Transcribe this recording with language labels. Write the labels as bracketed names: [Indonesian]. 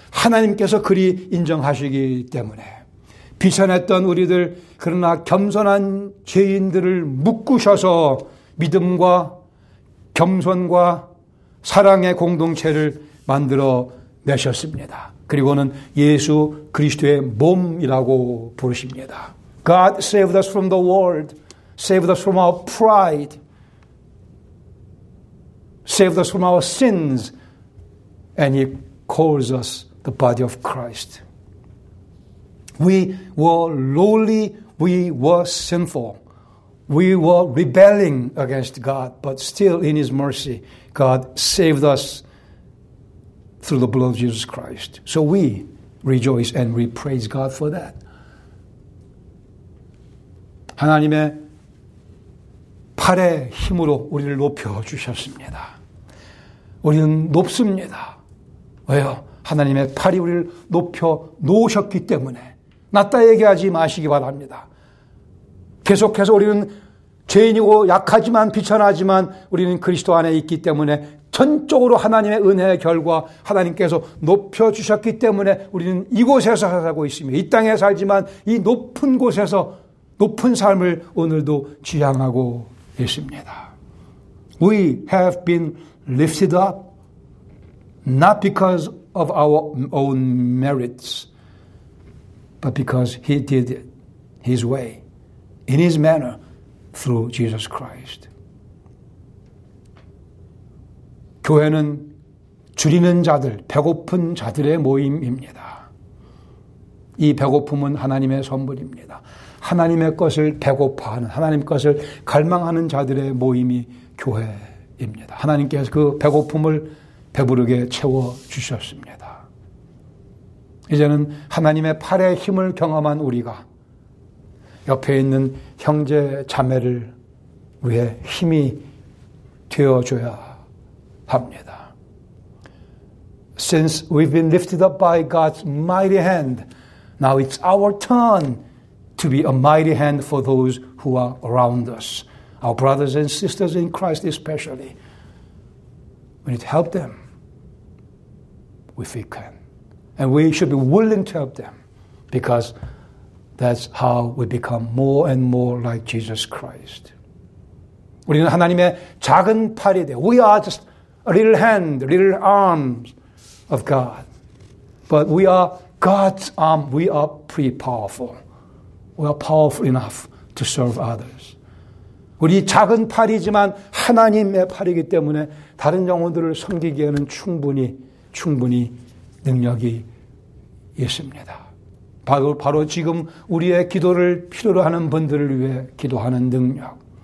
[Korean] 하나님께서 그리 인정하시기 때문에 비천했던 우리들 그러나 겸손한 죄인들을 묶으셔서 믿음과 겸손과 사랑의 공동체를 만들어 내셨습니다. 그리고는 예수 그리스도의 몸이라고 부르십니다. [English] God saved us from the world, saved us from our pride, saved us from our sins, and He calls us the body of Christ. We were lowly, we were sinful, we were rebelling against God, but still in His mercy, God saved us through the blood of Jesus Christ. So we rejoice and we praise God for that. [Korean] 하나님의 팔의 힘으로 우리를 높여주셨습니다. 우리는 높습니다. 왜요? 하나님의 팔이 우리를 높여 놓으셨기 때문에 낮다 얘기하지 마시기 바랍니다. 계속해서 우리는 죄인이고 약하지만 비천하지만 우리는 그리스도 안에 있기 때문에 전적으로 하나님의 은혜의 결과 하나님께서 높여주셨기 때문에 우리는 이곳에서 살고 있습니다. 이 땅에 살지만 이 높은 곳에서 높은 삶을 오늘도 지향하고 있습니다. [English] We have been lifted up not because of our own merits but because He did it His way, in His manner, through Jesus Christ. [Korean] 교회는 줄이는 자들, 배고픈 자들의 모임입니다. 이 배고픔은 하나님의 선물입니다. 하나님의 것을 배고파하는, 하나님 것을 갈망하는 자들의 모임이 교회입니다. 하나님께서 그 배고픔을 배부르게 채워주셨습니다. 이제는 하나님의 팔의 힘을 경험한 우리가 옆에 있는 형제 자매를 위해 힘이 되어줘야 합니다. [English] Since we've been lifted up by God's mighty hand, now it's our turn to be a mighty hand for those who are around us. Our brothers and sisters in Christ especially. We need to help them if we can. And we should be willing to help them because that's how we become more and more like Jesus Christ. [Korean] 우리는 하나님의 작은 팔이 돼. [English] We are just a little hand, little arms of God. But we are God's arm. We are pretty powerful. We are powerful enough to serve others. [Korean] 우리 작은 팔이지만 하나님의 팔이기 때문에 다른 영혼들을 섬기기에는 충분히 능력이 있습니다. 바로 지금 우리의 기도를 필요로 하는 분들을 위해 기도하는 능력.